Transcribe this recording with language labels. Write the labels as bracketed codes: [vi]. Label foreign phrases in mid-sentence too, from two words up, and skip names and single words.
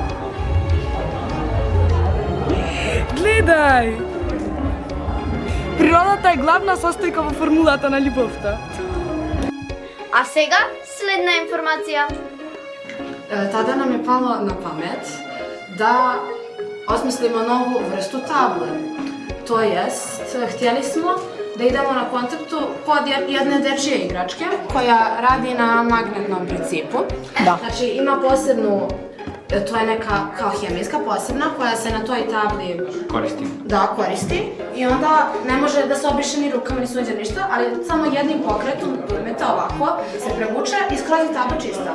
[sr] Gledaj! [mk] Природата е главна состојка во формулата на љубовта. A сега следна информација. [sr] Tada nam je palo na pamet da osmislimo novu vrstu table. To jest, htjeli smo da idemo na konceptu kod jedne dečije igračke koja radi na magnetnom principu. Znači ima posebnu, to je neka kao hemijska posebna koja se na toj tabli koristi i onda ne može da se obriše ni rukama ni suđe ništa, ali samo jednim pokretom durmeta ovako se prevuče i skroz je tabla čista.